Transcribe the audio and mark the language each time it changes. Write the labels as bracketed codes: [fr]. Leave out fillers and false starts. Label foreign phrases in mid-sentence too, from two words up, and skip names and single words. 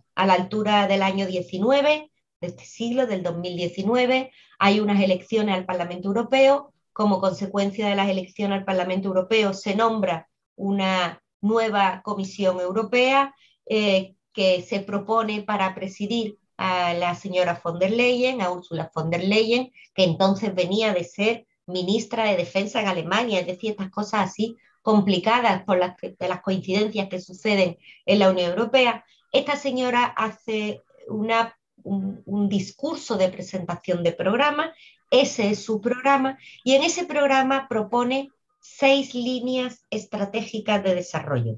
[es] A la altura del año 19 de este siglo, del 2019, hay unas elecciones al Parlamento Europeo. Como consecuencia de las elecciones al Parlamento Europeo se nombra una nueva Comisión Europea que se propone para presidir a la señora von der Leyen, a Ursula von der Leyen, que entonces venía de ser ministra de Defensa en Alemania, es decir, estas cosas así complicadas por de las coincidencias que suceden en la Unión Europea. Esta señora hace un discurso de presentación de programa, ese es su programa, y en ese programa propone 6 líneas estratégicas de desarrollo.